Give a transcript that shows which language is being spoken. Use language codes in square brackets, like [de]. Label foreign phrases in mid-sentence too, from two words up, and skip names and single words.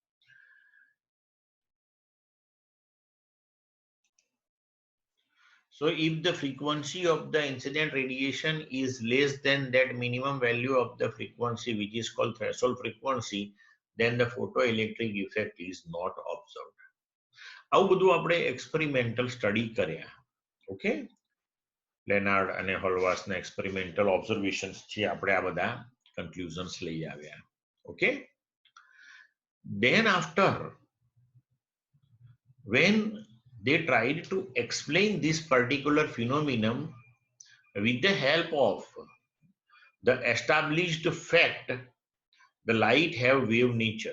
[en] So if the frequency of the incident radiation is less than that minimum value of the frequency, which is called threshold frequency, then the photoelectric effect is not observed. [gu] આવું બધું આપણે [en] experimental study [gu] કર્યા. Okay. લેનાર્ડ અને હોલવાસના [en] experimental observations [gu] થી આપણે આ બધા conclusions લઈ આવ્યા. [en] Okay. Then after, when they tried to explain this particular phenomenon with the help of the established fact, the light have wave nature.